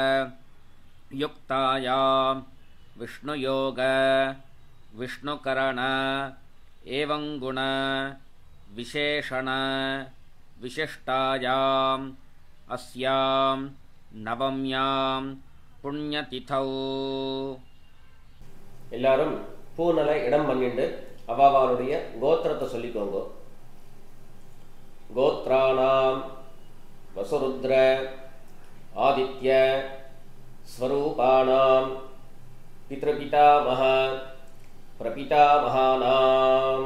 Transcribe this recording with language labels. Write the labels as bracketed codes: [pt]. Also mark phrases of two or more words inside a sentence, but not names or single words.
[sa] युक्तायां विष्णुयोग विष्णुकरण एवं गुण विशेषण विशिष्टायाम् अस्यां नवम्यां पुण्यतिथौ [ta] எல்லாரும் பூனலை இடம் பண்ணிட்டு அவாவாளுடைய கோத்திரத்தை சொல்லிக்கோங்க. [sa] गोत्राणां वसुरुद्र आदित्य स्वरूपाणां पितृपितामह प्रपितामहानाम्.